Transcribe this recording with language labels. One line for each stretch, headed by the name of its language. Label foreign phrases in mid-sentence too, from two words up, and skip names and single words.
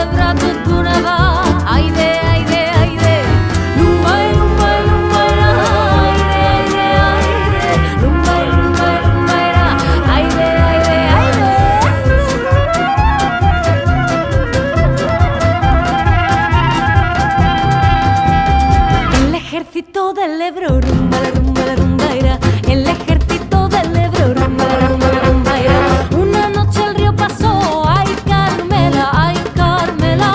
Serbian: do Dunava. Ajde, ajde, ajde, lumbaj, lumbaj, lumbajra. Ajde, ajde, ajde, lumbaj, lumbaj, lumbajra. Ajde, ajde, ajde.
Spanish: El ejército del Ebro, rumba, la rumba, la rumbaira. El ejército del Ebro, rumba, la rumba, la rumbaira. Una noche el río pasó, ay Carmela, ay Carmela.